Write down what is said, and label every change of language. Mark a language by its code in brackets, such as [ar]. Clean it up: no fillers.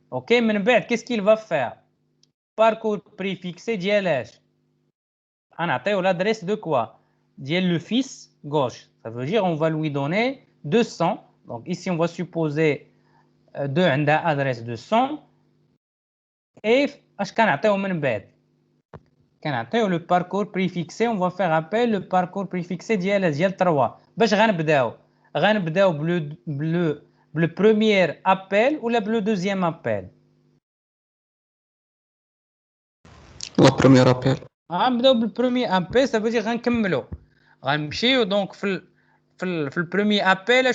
[fr] OK من بعد qu'est-ce qu'il va faire parcours préfixé [ar] ديال اش غنعطيو [fr] l'adresse de quoi ديال le fils gauche. Ça veut dire on va lui donner 200. Donc ici, on va supposer 2 [ar] عندها [fr] adresse 200. [ar] Et اش كنعطيو من بعد كنعطيو [fr] le parcours préfixé. On va faire appel le parcours préfixé ديال 3. [ar] باش غنبداو بلو [fr] premier appel [ar] ولا بلو [fr] deuxième appel. La première appel. [ar] غنبداو بالبروميي ابل. [fr] ça veut dire [ar] غنكملوا غنمشيو دونك في البروميي ابل.